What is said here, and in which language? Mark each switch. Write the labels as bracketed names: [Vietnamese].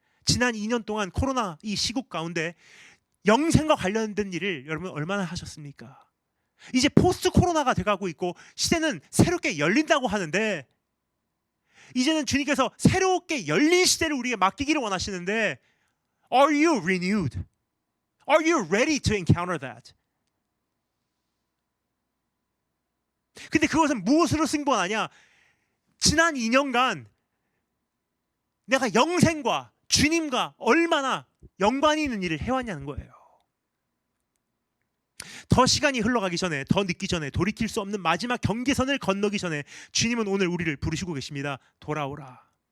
[Korean] 지난 2년 동안 코로나 이 시국 가운데 영생과 관련된 일을 여러분 얼마나 하셨습니까? 이제 포스트 코로나가 돼가고 있고 시대는 새롭게 열린다고 하는데 이제는 주님께서 새롭게 열린 시대를 우리에게 맡기기를 원하시는데 [English] Are you renewed? Are you ready to encounter that? [Korean] 근데 그것은 무엇으로 승부하냐? 지난 2년간 내가 영생과 주님과 얼마나 연관이 있는 일을 해왔냐는 거예요. 더 시간이 흘러가기 전에, 더 늦기 전에, 돌이킬 수 없는 마지막 경계선을 건너기 전에 주님은 오늘 우리를 부르시고 계십니다. 돌아오라.